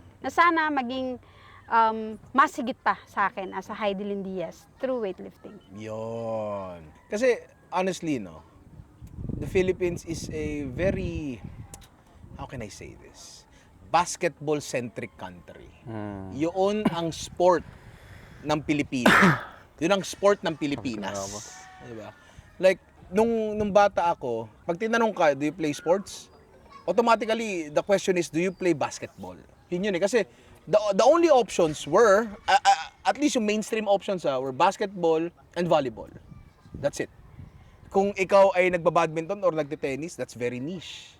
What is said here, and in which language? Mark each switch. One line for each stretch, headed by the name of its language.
Filipino: Na sana maging mas higit pa sa akin as a Heidi Lynn Diaz
English: through weightlifting.
Filipino: Yon. Kasi,
English: honestly, no, the Philippines is a very, how can I say this? Basketball-centric country.
Filipino: Yun ang sport ng Pilipinas. Yun ang sport ng Pilipinas. Diba?
English: Like,
Filipino: nung bata ako, pag tinanong ka,
English: do you play sports? Automatically, the question is, do you play basketball?
Filipino: Yun eh. Kasi,
English: the only options were, at least yung mainstream options were basketball and volleyball. That's it.
Filipino: Kung ikaw ay nagbabadminton
English: or
Filipino: nagte-tennis,
English: that's very niche.